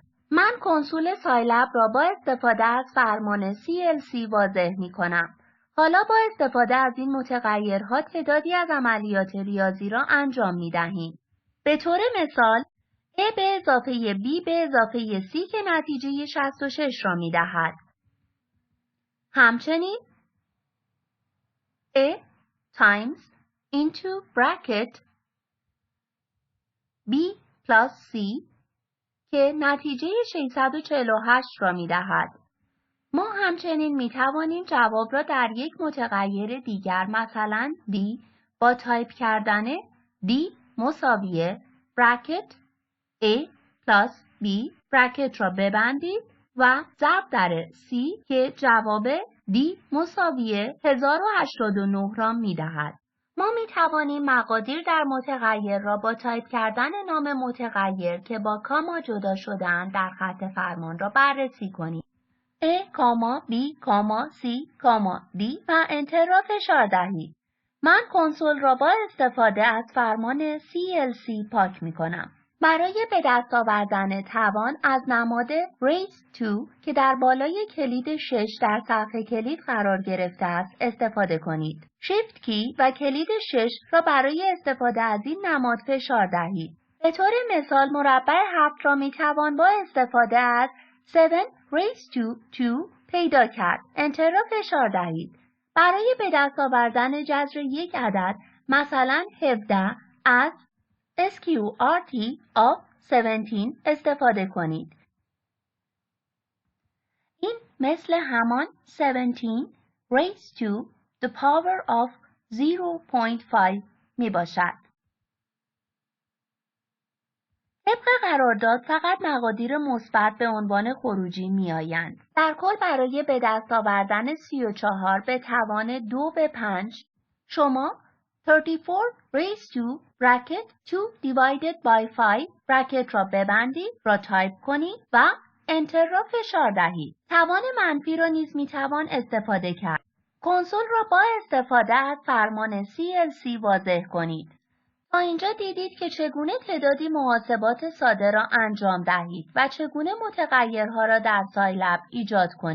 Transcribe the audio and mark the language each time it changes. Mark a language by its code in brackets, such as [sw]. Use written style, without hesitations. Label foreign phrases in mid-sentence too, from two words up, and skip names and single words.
[fa] من کنسول سایلب را با استفاده از فرمان CLC واضح می کنم. حالا با استفاده از این متغیرها تعدادی از عملیات ریاضی را انجام می دهیم. به طور مثال A به اضافه B به اضافه C که نتیجه 66 را می دهد. همچنین [en] A times into bracket B plus C [fa] که نتیجه 648 را می دهد. ما همچنین می توانیم جواب را در یک متغیر دیگر مثلا D با تایپ کردن D مساوی [en] bracket A plus B bracket [fa] را ببندید و ضرب در C که جواب D مساوی 1089 را می دهد. ما می توانیم مقادیر در متغیر را با تایپ کردن نام متغیر که با کاما جدا شده‌اند در خط فرمان را بررسی کنیم. A, B, C, D و انتر را فشار دهید. من کنسول را با استفاده از فرمان CLC پاک می کنم. برای به دست آوردن توان از نماد [en] raise to [fa] که در بالای کلید 6 در صفحه کلید قرار گرفته است استفاده کنید. Shift کی و کلید 6 را برای استفاده از این نماد فشار دهید. به طور مثال مربع 7 را می توان با استفاده از 7 [en] raise to [fa] 2 پیدا کرد. انتر را فشار دهید. برای به دست آوردن جذر یک عدد مثلا 17 از [en] SQRT of [fa] 17 استفاده کنید. این مثل همان 17 [en] raised to the power of [fa] 0.5 می باشد. طبق قرارداد فقط مقادیر مثبت به عنوان خروجی می آیند. در کل برای به دست آوردن 34 به توان 2 به 5 شما 34 [en] raised to bracket 2 divided by 5 bracket [fa] را ببندید را تایپ کنید و انتر را فشار دهید. توان منفی را نیز می توان استفاده کرد. کنسول را با استفاده از فرمان CLC واضح کنید. تا اینجا دیدید که چگونه تعدادی محاسبات ساده را انجام دهید و چگونه متغیرها را در سایلب ایجاد کنید.